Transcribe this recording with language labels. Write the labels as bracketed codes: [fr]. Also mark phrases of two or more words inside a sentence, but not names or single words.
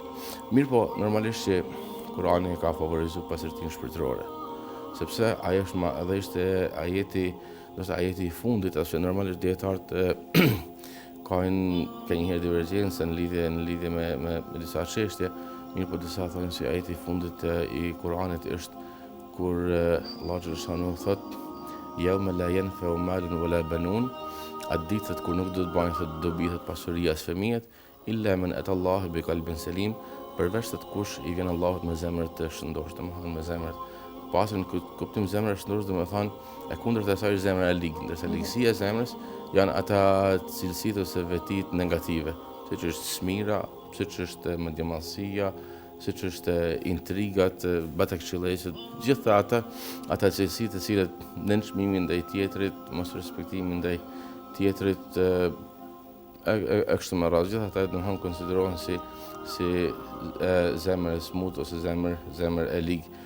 [sq] Mirë po, normalisht që Kurani ka favorizuar pastërtinë shpirtërore, sepse ajo është edhe ishte ajeti i fundit, ashtu normalisht dietarët kanë njëherë divergjencë në lidhje me disa çështje. Mirë po disa thonë se ajeti i fundit i Kuranit është kur Allahu xhaleshanu thotë [ar] يوم لا ينفع مال ولا بنون, [sq] atë ditë kur nuk do të bajnë të dobi të pasuria as fëmijët, [ar] إلا من أتى الله بقلب سليم, [sq] përveç se kush i vjen Allahut me zemër të shëndoshtë, domethënë me zemër pasën kuptim zemër e shëndoshtë, domethënë e kundërta e saj është zemra e ligë, ndërsa ligësia e zemrës janë ata cilësitë ose vetit negative, siç është smira, siç është mendjemallësia, siç është intrigat, batakçëllësit, gjitha ata cilësi të cilat nën çmimin ndaj tjetrit, mos respektimi ndaj tjetrit, kështu me radhë, gjitha ata domethënë konsiderohen si zemër e smut ose zemër e ligë.